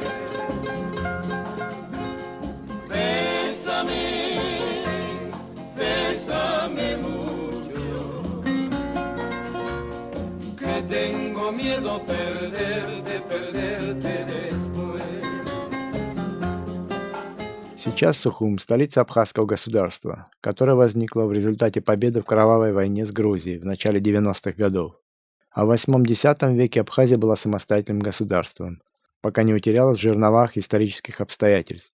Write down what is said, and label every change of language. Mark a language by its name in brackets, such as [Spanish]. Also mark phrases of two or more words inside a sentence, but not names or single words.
[Spanish] Bésame, bésame mucho, que tengo miedo perderte después. [Russian] Сейчас Сухум – столица абхазского государства, которое возникло в результате победы в кровавой войне с Грузией в начале 90-х годов. А в 8-10 веке Абхазия была самостоятельным государством, пока не утерялась в жерновах исторических обстоятельств.